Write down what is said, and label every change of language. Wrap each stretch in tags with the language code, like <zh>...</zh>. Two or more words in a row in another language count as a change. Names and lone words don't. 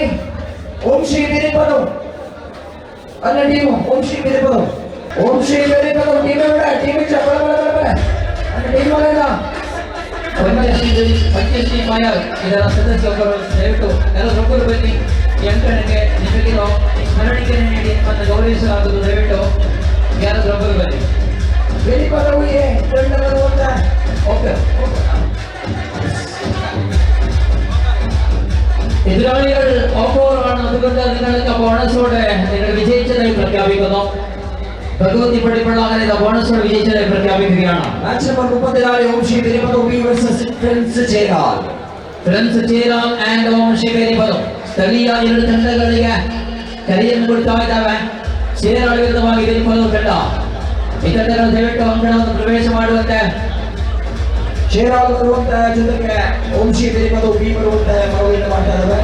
<kn>ಓಂ ಶ್ರೀ ಬೇರೆಪದು ಅಲ್ಲ ಟೀಮು ಓಂ ಶ್ರೀ ಬೇರೆಪದು ಟೀಮ್ ಪಂಚಶ್ರೀ ಮಾಯ ಇದರ ಸದಸ್ಯರು ದಯವಿಟ್ಟು ಎಲ್ಲರೊಬ್ಬರು ಬನ್ನಿ. ಈ ಅಂಕಣಕ್ಕೆ ನಿಮಗಿರೋ ಸ್ಮರಣಿಕೆಯನ್ನು ನೀಡಿ ಮತ್ತು ಗೌರವಿಸಲಾಗುವುದು. ದಯವಿಟ್ಟು ಯಾರೊಬ್ಬರು ಬನ್ನಿ.</kn> <ml>എതിരാളികൾ ഓപ്പോറാണ്. അതുകൊണ്ട് നിങ്ങൾക്ക് ബോണസോടെ നിങ്ങൾ വിജയിച്ചതായി പ്രഖ്യാപിക്കുന്നു. ഭഗവതി പടിപ്പുള്ള അങ്ങനെ ബോണസോടെ വിജയിച്ചതായി പ്രഖ്യാപിക്കുകയാണ്.</ml> <en>match number</en> <ml>34 ഓം ശ്രീ പെരിപ്പദം വേഴ്സസ് ഫ്രണ്ട്സ് ചേരാൽ.</ml> <kn>ಫ್ರೆಂಡ್ಸ್ ಚೇರಾಲ್ ಅಂಡ್ ಓಂ ಶ್ರೀ ಬೇರಿಪದಂ ಸ್ಥಳೀಯ ಎರಡು ತಂಡಗಳಿಗೆ ಕರೆಯನ್ನು ಕೊಡ್ತಾ ಇದ್ದಾವೆ. ಚೇರಾಲ್ ವಿರುದ್ಧವಾಗಿ ಬೇರಿಪದಂ ತಂಡ ಈ ತಂಡಗಳು ದಯವಿಟ್ಟು ಅಂಕಣವನ್ನು ಪ್ರವೇಶ ಮಾಡುವಂತೆ. ಚೇರಾಲ್ ಬರುವಂತಹ ಜೊತೆಗೆ ಓಂ ಶ್ರೀ ಬೇರಿಪದಂ ಬಿ ಬರುವಂತಹ ಮನವಿಯನ್ನು ಮಾಡ್ತಾ ಇದ್ದಾವೆ.</kn>